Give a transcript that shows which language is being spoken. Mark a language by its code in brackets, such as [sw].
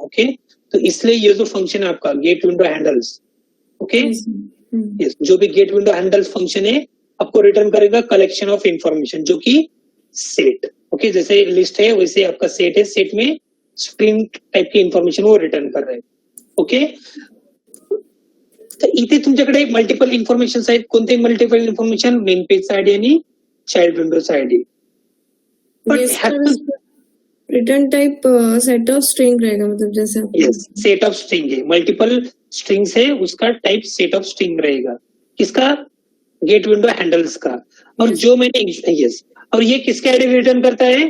[hi] Okay, तो इसलिए ये जो फंक्शन है आपका gate window handles, okay yes, जो भी गेट विंडो हैंडल्स फंक्शन है आपको रिटर्न करेगा कलेक्शन ऑफ इंफॉर्मेशन जो कि सेट। ओके, जैसे लिस्ट है वैसे आपका सेट है, सेट में स्ट्रिंग टाइप की इंफॉर्मेशन वो रिटर्न कर रहे हैं। [mr] ओके, तर इथे तुमच्याकडे मल्टिपल इन्फॉर्मेशन आहेत. कोणते multiple information? Main page ID आणि child Windows ID. [hi] Return type set of string रहेगा, मतलब जैसे यस, सेट ऑफ स्ट्रिंग है, मल्टीपल स्ट्रिंग्स है, उसका टाइप सेट ऑफ स्ट्रिंग रहेगा, किसका? गेट विंडो हैंडल्स का। और जो मैंने यस, और ये किसका आईडी रिटर्न करता है?